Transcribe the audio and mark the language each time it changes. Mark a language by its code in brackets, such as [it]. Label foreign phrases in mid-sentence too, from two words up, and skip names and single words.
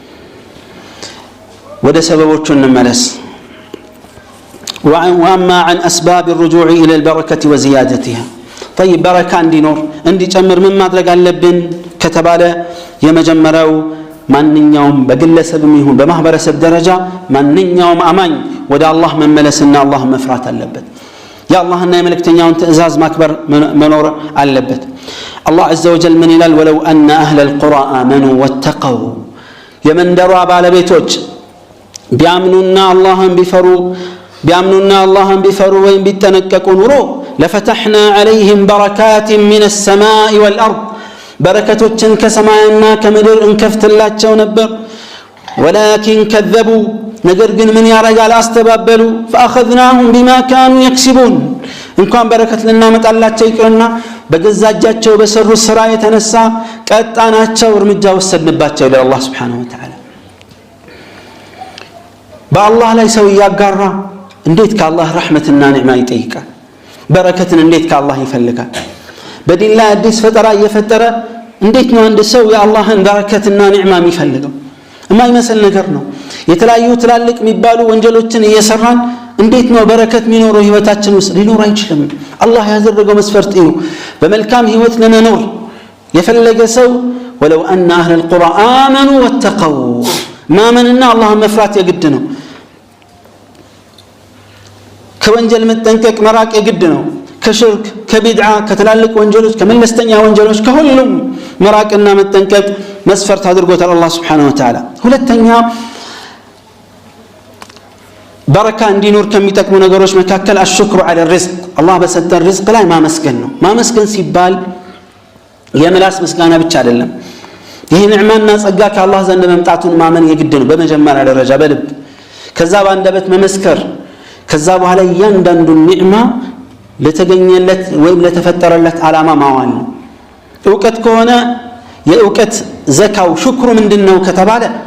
[am] ወደ ሰበቦቹ እንመለስ [ar] وأما عن أسباب الرجوع إلى البركة وزيادتها طيب [am] بركة እንዲኖር እንዲጨምር ምን ማድረግ አለብን ከተባለ የመጀመሪያው ማንኛውም በግለሰብም ይሁን በማህበረሰብ ደረጃ ማንኛውም አማኝ ወደ አላህ መመለስና አላህ መፍራት አለበት የአላህና የመልእክተኛውን ትእዛዝ ማክበር መኖር አለበት አላህ [ar] عز وجل [am] ምን ይላል [ar] ولو أن أهل القرى آمنوا واتقوا [am] የመንደሯ ባለቤቶች ቢያምኑና አላህን ቢፈሩ ወይም ቢጠነቀቁ ኑሮ [ar] لفتحنا عليهم بركات من السماء والأرض [am] بركتوችን ከሰማይና ከምድር እንከፍትላቸው ነበር [ar] ولكن كذبوا [am] ነገር ግን ምን ያረጋል አስተባበሉ [ar] فاخذناهم بما كانوا يكسبون [am] እንኳን በረከት ልናመጣላቸው ይቅርና በገዛጃቸው በሰሩ ስራ የተነሳ ቀጣናቸው እርምጃ ወሰድንባቸው ለአላህ [ar] سبحانه وتعالى [am] በአላህ ላይ ሰው ያጋራ እንዴት ከአላህ ረህመትና ኒዕማ ይጠይቃል በረከትን እንዴት ከአላህ ይፈልጋል በዲን ላይ አዲስ ፈጠራ እየፈጠረ እንዴት ነው አንድ ሰው የአላህን በረከትና ኒዕማ የሚፈልገው የማይመስል ነገር ነው የተለያዩ ትላልቅ የሚባሉ ወንጀሎችን እየሰራን እንዴት ነው በረከት የሚኖረው ህይወታችን ውስጥ ሊኖር አይችልም አላህ ያዘረገው መስፈርት ነው በመልካም ህይወት ለመኖር የፈለገ ሰው [ar] ولو أن أهل القرى آمنوا واتقوا [am] ማመንና አላህን መፍራት የግድ ነው ከወንጀል መጠንቀቅ መራቅ የግድ ነው ከሽርክ ከቢድዓ ከተላልቅ ወንጀሎች ከመለስተኛ ወንጀሎች ከሁሉም መራቅና መጠንቀቅ መስፈርት አድርጎታል አላህ [ar] سبحانه وتعالى [am] ሁለተኛ በረካ እንዲኖር ከሚጠቅሙ ነገሮች መካከል [ar] الشكر على الرزق [am] አላህ በሰጠን ሪዝቅ ላይ ማመስገን ነው ማመስገን ሲባል የምላስ ምስጋና ብቻ አይደለም ይሄ ኒዕማና ጸጋ ከአላህ ዘንድ መምጣቱን ማመን የግድ ነው በመጀመሪያ ደረጃ በልብ ከዛ በአንደበት መመስከር ከዛ በኋላ እያንዳንዱ ኒዕማ ለተገኘለት ወይም ለተፈጠረለት ዓላማ ማዋል ነው ዕውቀት ከሆነ የዕውቀት ዘካው ሽክሩ ምንድነው ከተባለ